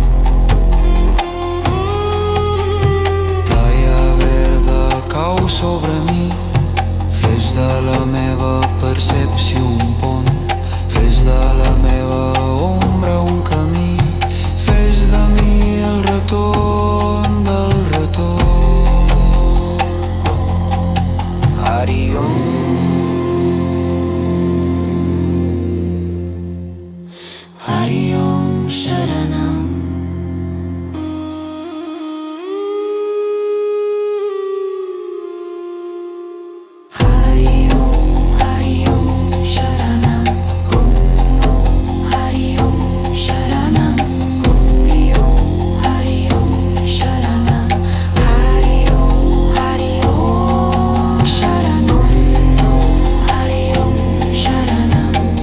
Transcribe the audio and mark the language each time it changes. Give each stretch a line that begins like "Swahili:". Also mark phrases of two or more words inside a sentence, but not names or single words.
Catalan: Talla verda cau sobre mi, fes de la meva percepció un pont, fes de la meva ombra un camí, fes de mi el retorn del retorn.
Sanskrit: Hari Om, Hari Om Sharanam. Hari Om Sharanam, Hari Om Sharanam, Hari Om Sharanam, Hari Om Sharanam, Hari Om Sharanam,